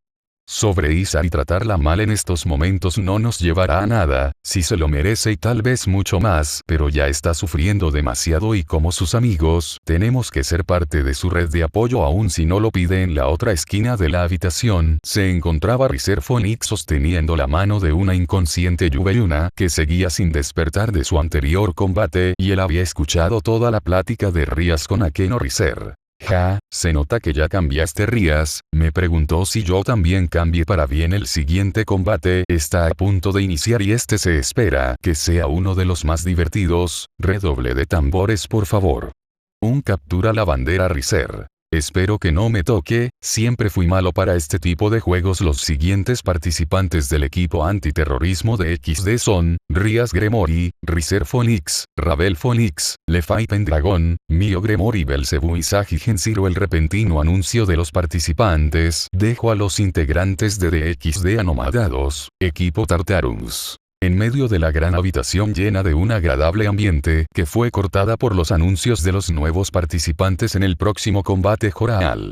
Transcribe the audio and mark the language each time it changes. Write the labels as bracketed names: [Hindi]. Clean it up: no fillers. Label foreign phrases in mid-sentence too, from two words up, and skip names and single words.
[Spanish] Sobre Isari, tratarla mal en estos momentos no nos llevará a nada, si se lo merece y tal vez mucho más, pero ya está sufriendo demasiado y como sus amigos, tenemos que ser parte de su red de apoyo aun si no lo pide. En la otra esquina de la habitación, se encontraba Riser Phoenix sosteniendo la mano de una inconsciente Yubeyuna, que seguía sin despertar de su anterior combate, y él había escuchado toda la plática de Rías con Akeno. Riser. Ja, se nota que ya cambiaste, Rías. Me preguntó si yo también cambié para bien. El siguiente combate está a punto de iniciar y este se espera que sea uno de los más divertidos. Redoble de tambores, por favor. Captura la bandera. Riser. Espero que no me toque, siempre fui malo para este tipo de juegos. Los siguientes participantes del equipo antiterrorismo de XD son, Rías Gremory, Riser Phoenix, Ravel Phoenix, Lefay Pendragon, Mio Gremory, Belzebú y Sagi Genshiro. El repentino anuncio de los participantes dejó a los integrantes de DXD anonadados. Equipo Tartarus. En medio de la gran habitación llena de un agradable ambiente que fue cortada por los anuncios de los nuevos participantes en el próximo combate Joraal.